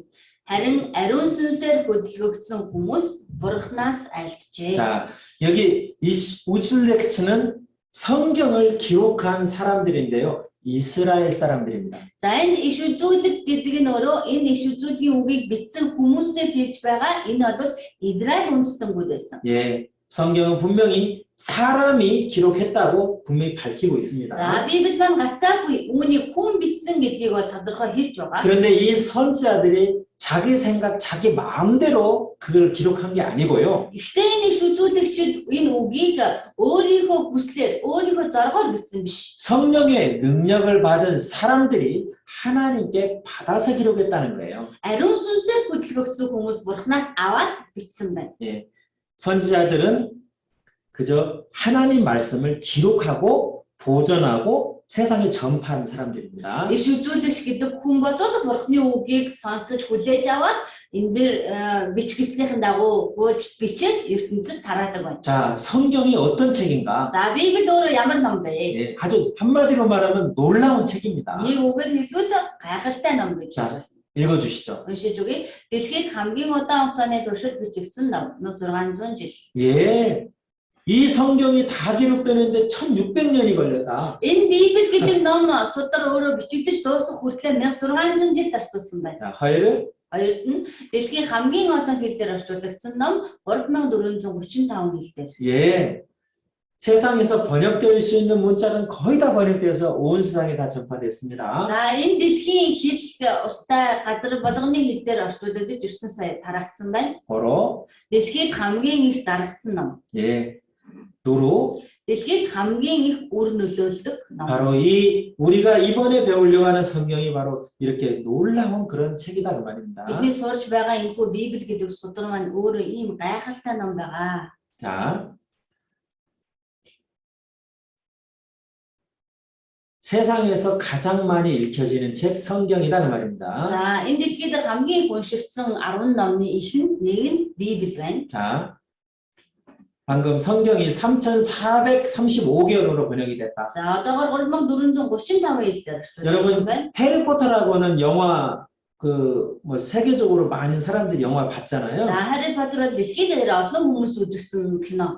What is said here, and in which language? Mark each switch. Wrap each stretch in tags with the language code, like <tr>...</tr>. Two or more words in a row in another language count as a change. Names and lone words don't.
<mn>Харин ариун сүнсээр хөдөлгөгдсөн хүмүүс бурхнаас альджээ.</mn> <ko>자, 여기 우즐렉츠는 성경을 기록한 사람들인데요. 이스라엘 사람들입니다.</ko> <mn>За энэ иш үзүүлэлт гэдэг нь өөрөө энэ иш үзүүлгийн үгийг бичсэн хүмүүсээр хэлж байгаа. Энэ бол Израиль үндэстэнүүд байсан.</mn> <ko>예, 성경은 분명히 사람이 기록했다고 분명히 밝히고</ko> <mn>За</mn> <ko>있습니다.</ko> <mn>Библи маань гарцаагүй үүнийг хүн бичсэн гэдгийг бол тодорхой хэлж байгаа.</mn> <ko>그런데 이 선지자들이 자기 생각, 자기 마음대로 그걸 기록한 게 아니고요.</ko> <mn>Гэхдээ энэ иш үзүүлэгчид энэ үгийг өөрийнхөө хүслээр, өөрийнхөө зоргоор бичсэн биш.</mn> <ko>성령의 능력을 받은 사람들이 하나님께 받아서 기록했다는 거예요.</ko> <mn>Ариун сүнсээр хөдөлгөгдсөн хүмүүс бурхнаас аваад бичсэн байна.</mn> <ko>예, 선지자들은 그저 하나님 말씀을 기록하고 보존하고 세상에 전파한 사람들입니다.</ko> <mn>Иш үзүүлэгч гэдэг хүн бол бурхны үгийг сонсож хүлээж аваад энэ дээр бичгэлтнийхэн дагуу хуулж бичээд ертөнцид тараадаг байна.</mn> <ko>자, 성경이 어떤 책인가?</ko> <mn>За Библи өөрөө ямар ном бэ?</mn> <ko>예, 아주 한마디로 말하면 놀라운 책입니다.</ko> <mn>Нэг үгээр хэлбэл гайхалтай ном гэж</mn> <ko>자,</ko> <mn>байна.</mn> <ko>읽어주시죠.</ko> <mn>Уншиж өгье. Дэлхийд хамгийн удаан хугацааны туршид бичигдсэн ном 1600 жил.</mn> <ko>예, 이 성경이 다 기록되는데 1600년이 걸렸다.</ko> <mn>Энэ Библи гэдэг ном судар өөрөө бичигдэж дуусах хүртэл 1600 жил зарцуулсан байна.</mn> <ko>자, 하여를</ko> <mn>Хоёрт нь дэлхийн хамгийн олон хэл дээр орчуулагдсан ном 3435 хэл дээр.</mn> <ko>예, 세상에서 번역될 수 있는 문자는 거의 다 번역돼서 온 세상에 다 전파됐습니다.</ko> <mn>За энэ дэлхийн хэл устай газар болгоны хэл дээр орчуулагдаж 9 сая тарагдсан байна.</mn> <ko>바로</ko> <mn>Дэлхийд хамгийн их зарагдсан ном.</mn> <ko>예, 도로</ko> <mn>Дэлхийд хамгийн их үр нөлөөлдөг ном.</mn> <ko>바로 이 우리가 이번에 배우려고 하는 성경이 바로 이렇게 놀라운 그런 책이다 그 말입니다.</ko> <mn>Бидний сурч байгаа энэхүү Библи гэдэг судар маань өөрөө ийм гайхалтай ном байгаа.</mn> <ko>자, 세상에서 가장 많이 읽혀지는 책 성경이다 그 말입니다.</ko> <mn>За энэ дэлхийд хамгийн их уншигдсан 10 номны нэг нь Библи байна.</mn> <ko>자, 방금 성경이 3,435개월로 번역이 됐다.</ko> <mn>За одоогоор 3435 хэлээр орчуулсан</mn> <ko>여러분</ko> <mn>байна.</mn> <ko>해리포터라고는 영화 그 뭐 세계적으로 많은 사람들이 영화 봤잖아요.</ko> <mn>За Harry Potter бол дэлхийд дээр олон хүмүүс үзсэн кино.</mn>